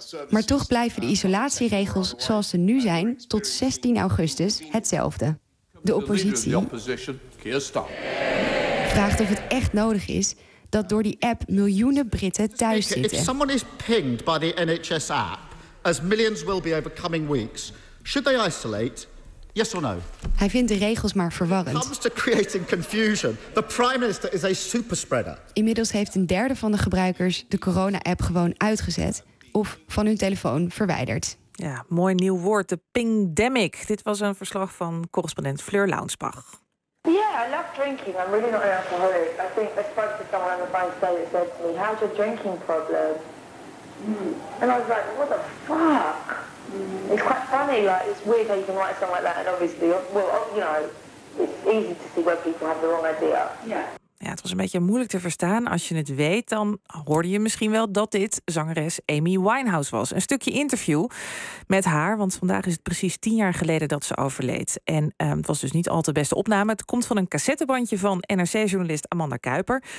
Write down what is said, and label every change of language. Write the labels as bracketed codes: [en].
[nl] Maar toch blijven de isolatieregels zoals ze nu zijn tot 16 augustus hetzelfde. De oppositie vraagt of het echt nodig is dat door die app miljoenen Britten thuis zitten. [en] If someone is pinged by the NHS app, as millions will be over coming weeks, should they isolate? Yes or no? [nl] Hij vindt de regels maar verwarrend. [en] It comes to creating confusion. The Prime Minister is a super spreader. [nl] Inmiddels heeft een derde van de gebruikers de corona-app gewoon uitgezet of van hun telefoon verwijderd. Ja, mooi nieuw woord, de pingdemic. Dit was een verslag van correspondent Fleur Launsbach. [en] Yeah, I love drinking. I'm really not an alcoholic. I think I spoke to someone on the bus today that said to me, how's your drinking problem? Mm. And I was like, what the fuck? Mm. It's quite funny, like, it's weird how you can write something like that. And obviously, well, you know, it's easy to see where people have the wrong idea. Yeah. [nl] Ja, het was een beetje moeilijk te verstaan. Als je het weet, dan hoorde je misschien wel dat dit zangeres Amy Winehouse was. Een stukje interview met haar, want vandaag is het precies 10 jaar geleden dat ze overleed. En het was dus niet al te beste opname. Het komt van een cassettebandje van NRC-journalist Amanda Kuiper.